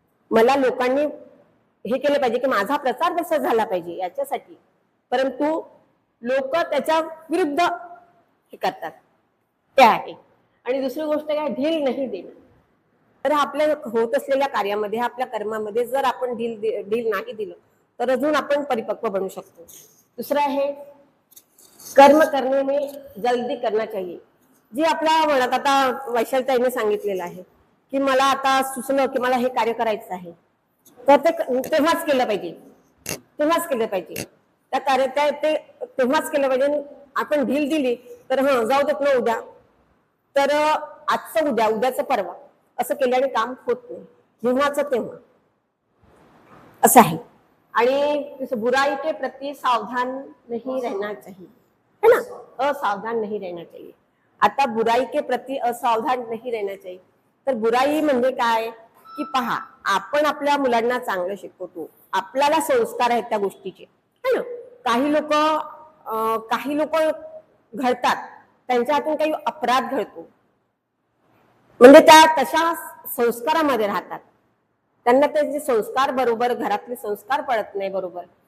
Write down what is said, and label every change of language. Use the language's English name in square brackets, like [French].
[Marathi] मला लोकांनी हे केलं पाहिजे की माझा प्रचार कसा झाला पाहिजे याच्यासाठी, परंतु लोक त्याच्या विरुद्ध हे करतात, ते आहे. आणि दुसरी गोष्ट काय, ढील नाही देणं. तर आपल्या होत असलेल्या कार्यामध्ये, आपल्या कर्मामध्ये जर आपण ढील नाही दिलं तर अजून आपण परिपक्व बनू शकतो. [Hindi] दुसरं आहे, कर्म करने में जल्दी करना चाहिए. [Marathi] जी आपल्या मनात, आता वैशालीताईने सांगितलेलं आहे की मला आता सुचलं की मला हे कार्य करायचं आहे, तर ते तेव्हाच केलं पाहिजे, तेव्हाच केलं पाहिजे. त्या कार्य ते तेव्हाच केलं पाहिजे. आपण ढील दिली तर जाऊ देत ना उद्या, तर आजचं उद्या, उद्याचं परवा असं केल्याने काम होत नाही. जेव्हाच तेव्हा असं आहे. [Hindi] आणि बुराई के प्रति सावधान नहीं रहना चाहिए, है ना, असावधान नहीं रहना चाहिए. [Marathi] आता [Hindi] बुराई के प्रति असावधान नहीं रहना चाहिए, [Marathi] तर बुराई म्हणजे काय की पहा, आपण आपल्या मुलांना चांगलं शिकवतो, आपल्याला संस्कार आहेत त्या गोष्टीचे, [Hindi] है ना. [Marathi] काही लोक घडतात, त्यांच्या हातून काही अपराध घडतो, म्हणजे त्या तशा संस्कारामध्ये राहतात, त्यांना त्याचे संस्कार बरोबर, घरातले संस्कार पडत नाही बरोबर.